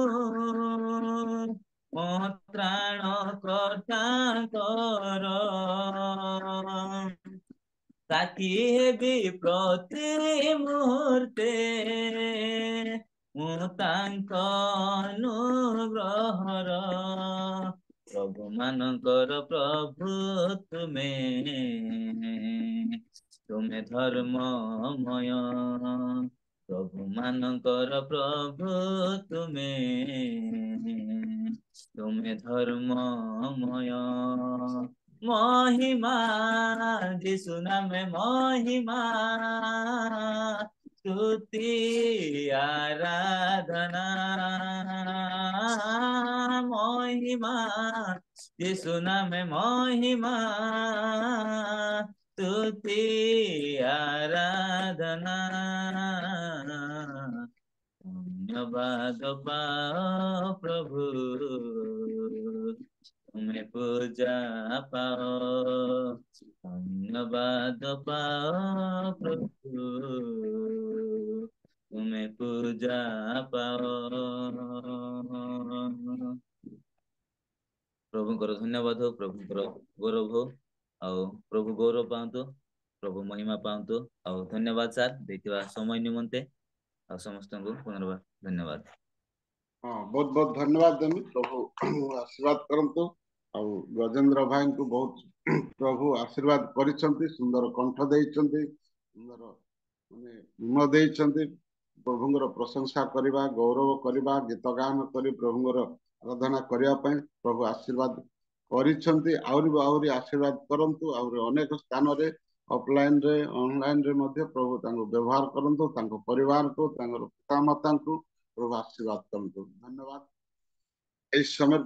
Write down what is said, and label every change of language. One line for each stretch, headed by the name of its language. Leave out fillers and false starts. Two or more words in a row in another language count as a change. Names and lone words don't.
Odia: ମୋ ତ୍ରାଣ କର୍ତ୍ତାଙ୍କର ସାକ୍ଷୀ ହେବି ପ୍ରତି ମୁହୂର୍ତ୍ତେ ମୁଁ ତାଙ୍କ ଅନୁଗ୍ରହର ପ୍ରଭୁ ମାନଙ୍କର ପ୍ରଭୁ ତୁମେ ଧର୍ମମୟ ପ୍ରଭୁ ମାନଙ୍କର ପ୍ରଭୁ ତୁମେ
Hindi: ଧର୍ମମୟ महिमा यीशु नाम में महिमा स्तुति आराधना महिमा यीशु नाम में महिमा स्तुति आराधना धन्यवाद पाओ प्रभु तुम्हें पूजा पाओ धन्यवाद पाओ प्रभु तुम्हें पूजा पाओ
Odia: प्रभुଙ୍କର ଧନ୍ୟବାଦ ହଉ ପ୍ରଭୁଙ୍କର ଗୌରବ ହଉ ଆଉ ପ୍ରଭୁ ଗୌରବ ପାଆନ୍ତୁ ପ୍ରଭୁ ମହିମା ପାଆନ୍ତୁ ଆଉ ଧନ୍ୟବାଦ ସାର୍ ଦେଇଥିବା ସମୟ ନିମନ୍ତେ ଆଉ ସମସ୍ତଙ୍କୁ ପୁନର୍ବାର ଧନ୍ୟବାଦ
Hindi: हाँ बहुत बहुत धन्यवाद
Odia: ଦେମି ପ୍ରଭୁ ଆଶୀର୍ବାଦ କରନ୍ତୁ ଆଉ ଗଜେନ୍ଦ୍ର ଭାଇଙ୍କୁ ବହୁତ ପ୍ରଭୁ ଆଶୀର୍ବାଦ କରିଛନ୍ତି ସୁନ୍ଦର କଣ୍ଠ ଦେଇଛନ୍ତି ସୁନ୍ଦର ମାନେ ଗୁଣ ଦେଇଛନ୍ତି ପ୍ରଭୁଙ୍କର ପ୍ରଶଂସା କରିବା ଗୌରବ କରିବା ଗୀତ ଗାନ କରି ପ୍ରଭୁଙ୍କର ଆରାଧନା କରିବା ପାଇଁ ପ୍ରଭୁ ଆଶୀର୍ବାଦ କରିଛନ୍ତି ଆହୁରି ଆଶୀର୍ବାଦ କରନ୍ତୁ ଆହୁରି ଅନେକ ସ୍ଥାନରେ ଅଫଲାଇନ ରେ ଅନଲାଇନ ରେ ମଧ୍ୟ ପ୍ରଭୁ ତାଙ୍କୁ ବ୍ୟବହାର କରନ୍ତୁ ତାଙ୍କ ପରିବାରକୁ ତାଙ୍କର ପିତାମାତାଙ୍କୁ ପ୍ରଭୁ ଆଶୀର୍ବାଦ କରନ୍ତୁ ଧନ୍ୟବାଦ।
Hindi: इस समय